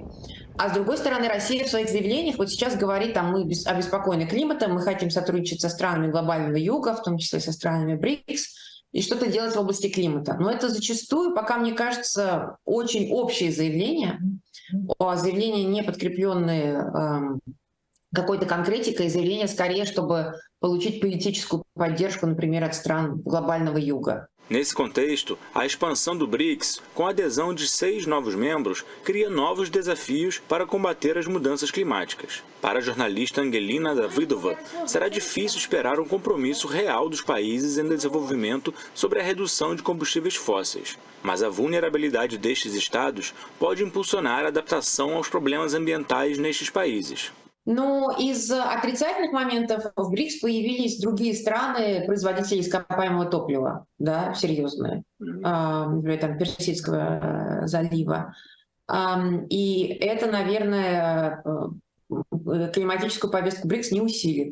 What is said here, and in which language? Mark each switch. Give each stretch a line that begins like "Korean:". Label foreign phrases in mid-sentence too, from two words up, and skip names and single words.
Russian: А с другой стороны, Россия в своих заявлениях вот сейчас говорит, мы обеспокоены климатом, мы хотим сотрудничать со странами глобального юга, в том числе со странами БРИКС, и что-то делать в области климата. Но это зачастую, пока мне кажется, очень общие заявления, заявления, не подкрепленные какой-то конкретикой, заявления скорее, чтобы получить политическую поддержку, например, от стран глобального юга.
Portuguese: Nesse contexto, a expansão do BRICS, com a adesão de 6 novos membros, cria novos desafios para combater as mudanças climáticas. Para a jornalista Angelina Davidova, será difícil esperar um compromisso real dos países em desenvolvimento sobre a redução de combustíveis fósseis. Mas a vulnerabilidade destes estados pode impulsionar a adaptação aos problemas ambientais nestes países.
Russian: Но из отрицательных моментов в БРИКС появились другие страны, производители ископаемого топлива, да, серьезные, например, там, Персидского залива. И это, наверное, климатическую повестку БРИКС не усилит.